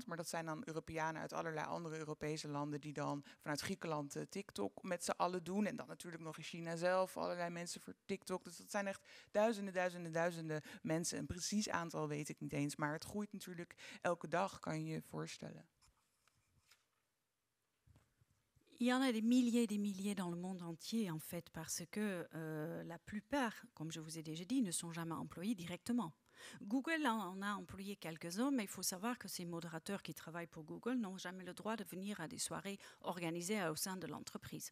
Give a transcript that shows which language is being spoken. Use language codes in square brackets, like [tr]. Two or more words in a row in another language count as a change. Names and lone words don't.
[nl] Maar dat zijn dan Europeanen uit allerlei andere Europese landen die dan vanuit Griekenland TikTok met z'n allen doen. En dan natuurlijk nog in China zelf allerlei mensen voor TikTok. Dus dat zijn echt duizenden mensen. Een precies aantal weet ik niet eens. Maar het groeit natuurlijk elke dag, kan je je voorstellen. [fr] Il y en a des milliers dans le monde entier, en fait, parce que la plupart, comme je vous ai déjà dit, ne sont jamais employés directement. Google en a employé quelques-uns, mais il faut savoir que ces modérateurs qui travaillent pour Google n'ont jamais le droit de venir à des soirées organisées au sein de l'entreprise.